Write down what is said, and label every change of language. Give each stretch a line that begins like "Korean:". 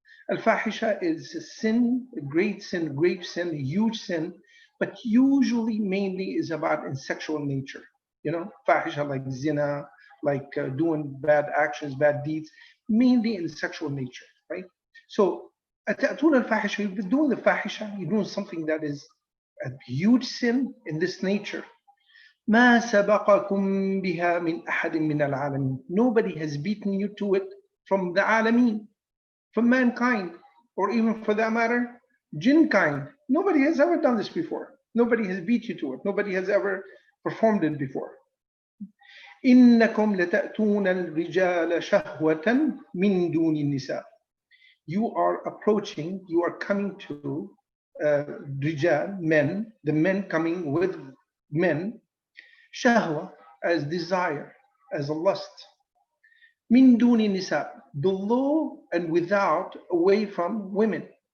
English: Al-fahisha is a sin, a great sin, a huge sin, but usually mainly is about in sexual nature. Fahisha like zina, like doing bad actions, bad deeds, mainly in sexual nature, right? So,
Arabic: أتأتون الفاحشة,
English: you've been doing the fahisha, you're doing something that is a huge sin in this nature.
Arabic: ما سبقكم بها من أحد من العالمين.
English: Nobody has beaten you to it from the alamin, from mankind, or even for that matter, jinn kind. Nobody has ever done this before. Nobody has beat you to it. Nobody has ever performed it before.
Arabic: إنكم لتأتون الرجال شهوة من دون النساء.
English: You are coming to rijal, men, the men coming with men, shahwa, as desire, as a lust. Min duni nisa, below and without, away from women.